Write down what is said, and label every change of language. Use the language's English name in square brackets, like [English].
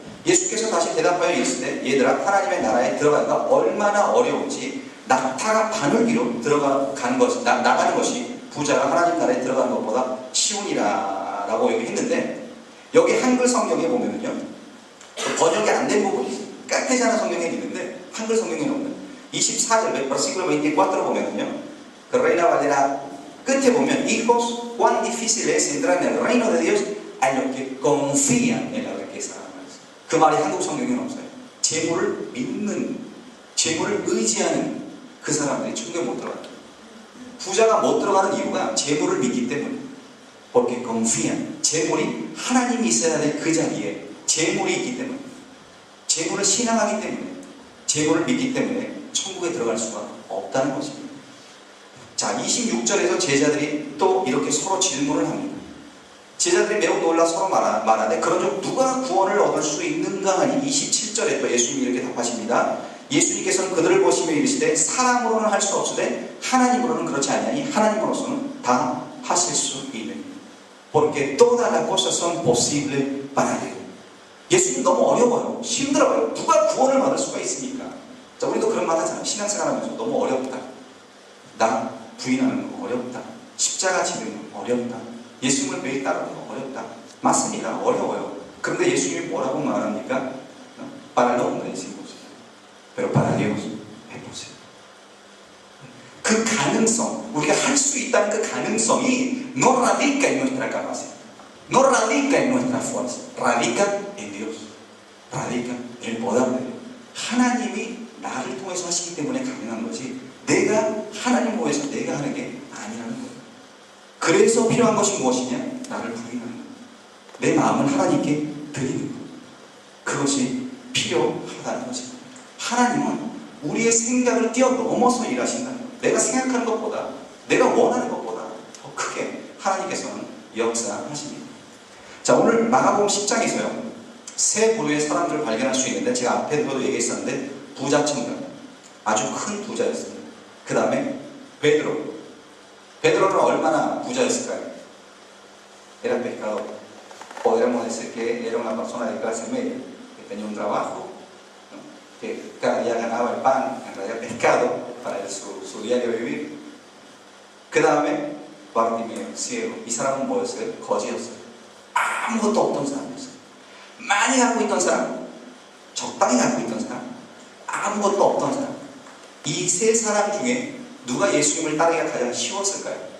[Korean] 예수께서 다시 대답하여 이르시되 얘들아, 하나님의 나라에 들어가기가 얼마나 어려운지 낙타가 바늘기로 나가는 것이 부자가 하나님 나라에 들어가는 것보다 쉬우니라 라고 얘기했는데, 여기 한글 성경에 보면요 번역이 안 된 부분이 있어요. 까테자나 성경에 있는데 한글 성경에 없는 24절 versículo 24 보면은요, 그 Reina Valera 끝에 보면 [Spanish] hijos cuán difícil es entrar en el reino de Dios a los que confían en la riqueza. [Korean] 그 말이 한국 성경에는 없어요. 재물을 믿는, 재물을 의지하는 그 사람들이 천국에 못 들어가요. 부자가 못 들어가는 이유가 재물을 믿기 때문에. [Spanish] porque confían. [Korean] 재물이 하나님이 있어야 될 그 자리에 재물이 있기 때문에, 재물을 신앙하기 때문에, 재물을 믿기 때문에 천국에 들어갈 수가 없다는 것입니다. 자, 26절에서 제자들이 또 이렇게 서로 질문을 합니다. 제자들이 매우 놀라 서로 말하되 그런 중 누가 구원을 얻을 수 있는가 하니 27절에 또 예수님이 이렇게 답하십니다. 예수님께서는 그들을 보시며 이르시되 사람으로는 할 수 없으되 하나님으로는 그렇지 아니하니 하나님으로서는 다 하실 수 있는. [Spanish] porque todas las cosas son posibles para Dios. [Korean] 예수님 너무 어려워요. 힘들어요. 누가 구원을 받을 수가 있습니까? 자, 우리도 그런 말 하잖아요. 신앙생활 하면서 너무 어렵다. 나 부인하는 거 어렵다. 십자가 지는 거 어렵다. 예수님을 매일 따르는 거 어렵다. 맞습니다. 어려워요. 그런데 예수님이 뭐라고 말합니까? [Spanish] Para el hombre es imposible, pero para Dios es posible. [Korean] 그 가능성, 우리가 할 수 있다는 그 가능성이 [Spanish] no radica en nuestra capacidad, no radica en nuestra fuerza, radica en Dios, radica en el poder de Dios. [Korean] 하나님이 나를 통해서 하시기 때문에 가능한 것이 내가 하나님 보여서 내가 하는 게 아니라는 거예요. 그래서 필요한 것이 무엇이냐? 나를 부인하는 거예요. 내 마음을 하나님께 드리는 거예요. 그것이 필요하다는 것입니다. 하나님은 우리의 생각을 뛰어넘어서 일하신다는 거예요. 내가 생각하는 것보다, 내가 원하는 것보다 더 크게 하나님께서는 역사하십니다. 자, 오늘 마가복음 10장에서요 세 부류의 사람들을 발견할 수 있는데, 제가 앞에서도 얘기했었는데 부자 청년, 아주 큰 부자였습니다. 그 다음에 베드로는 얼마나 부자였을까요? [Spanish] Era pescador. Podríamos decir que era una persona de clase media, que tenía un trabajo, ¿no? Que cada día ganaba el pan, en realidad pescado, para su diario vivir. [Korean] 그 다음에 바르티메오, ciego. 이 사람은 뭐였어요? 거지였어요. 아무것도 없던 사람이었어요. 많이 갖고 있던 사람, 적당히 갖고 있던 사람, 아무것도 없던 사람. 이 세 사람 중에 누가 예수님을 따르기가 가장 쉬웠을까요?